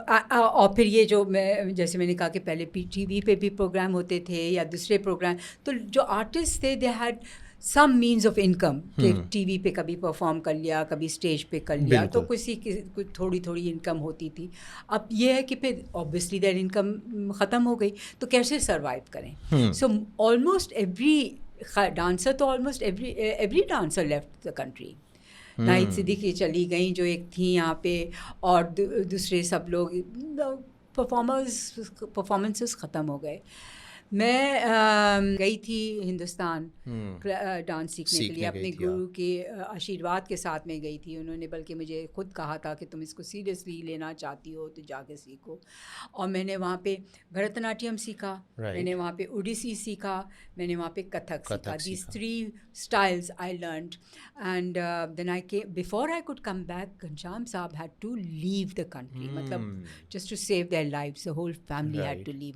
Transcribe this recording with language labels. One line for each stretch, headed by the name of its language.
Urdu: اور پھر یہ جو میں جیسے میں نے کہا کہ پہلے پی ٹی وی پہ بھی پروگرام ہوتے تھے یا دوسرے پروگرام, تو جو آرٹسٹ تھے
English: they had some means of income,
Urdu: کہ ٹی وی پہ کبھی پرفارم کر لیا, کبھی اسٹیج پہ کر لیا, تو کسی کی تھوڑی تھوڑی انکم ہوتی تھی. اب یہ ہے کہ پھر
English: obviously that income
Urdu: ختم ہو گئی, تو کیسے سروائیو کریں.
English: So almost every dancer, تو almost every dancer left the country.
Urdu: Nahid Siddiqui چلی گئیں جو ایک تھیں یہاں پہ, اور دوسرے سب لوگ پرفارمنسز ختم ہو گئے. میں گئی تھی ہندوستان ڈانس سیکھنے کے لیے, اپنے گرو کے آشیرواد کے ساتھ میں گئی تھی. انہوں نے بلکہ مجھے خود کہا تھا کہ تم اس کو سیریسلی لینا چاہتی ہو تو جا کے سیکھو. اور میں نے وہاں پہ بھرت ناٹیم سیکھا, میں نے وہاں پہ اوڈیسی سیکھا, میں نے وہاں پہ کتھک سیکھا.
English: These 3 styles I learned, and then before I could come back, Ghanshyam sahib had to leave the country, مطلب just to save their lives, the whole family had to leave.